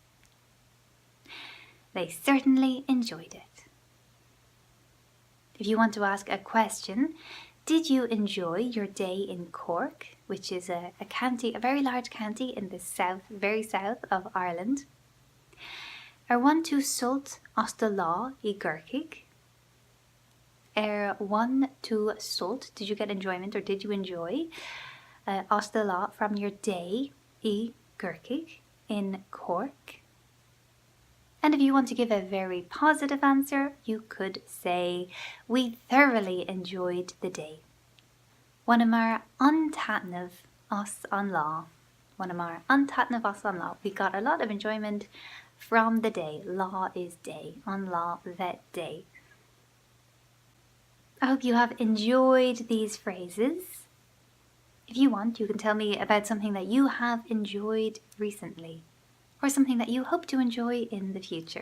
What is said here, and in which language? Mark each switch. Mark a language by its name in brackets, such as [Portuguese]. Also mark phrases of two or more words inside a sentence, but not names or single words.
[English] They certainly enjoyed it. If you want to ask a question, did you enjoy your day in Cork, which is a county, a very large county in the south, very south of Ireland? [Irish] Bhain tú sult as do lá I gCorcaigh? Bhain tú sult, [English] did you get enjoyment or did you enjoy [Irish] as do lá [English] from your day [Irish] I gCorcaigh [English] in Cork? And if you want to give a very positive answer, you could say, we thoroughly enjoyed the day. [Irish] Wanamar an-tatnav as an lá. Wanamar an-tatnav as an lá. [English] We got a lot of enjoyment from the day. Lá is day. [Irish] An lá, [English] that day. I hope you have enjoyed these phrases. If you want, you can tell me about something that you have enjoyed recently, or something that you hope to enjoy in the future.